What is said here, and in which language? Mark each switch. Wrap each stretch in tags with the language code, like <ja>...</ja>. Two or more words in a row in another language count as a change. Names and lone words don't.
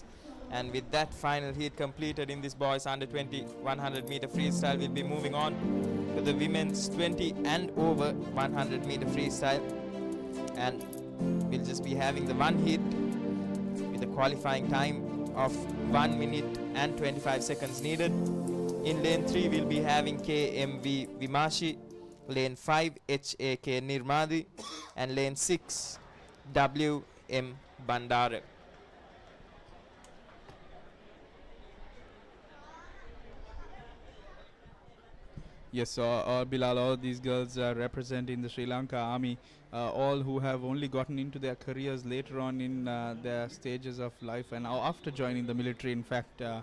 <en>And with that final heat completed in this boys under 20 100 meter freestyle, we'll be moving on to the women's 20 and over 100 meter freestyle. And we'll just be having the one heat with a qualifying time of 1 minute and 25 seconds needed. In lane 3, we'll be having KMV Vimashi, lane 5 HAK Nirmadi, and lane 6 WM Bandara. Yes, Bilal, all these girls are representing the Sri Lanka Army, all who have only gotten into their careers later on in their stages of life and after joining the military, in fact.</en>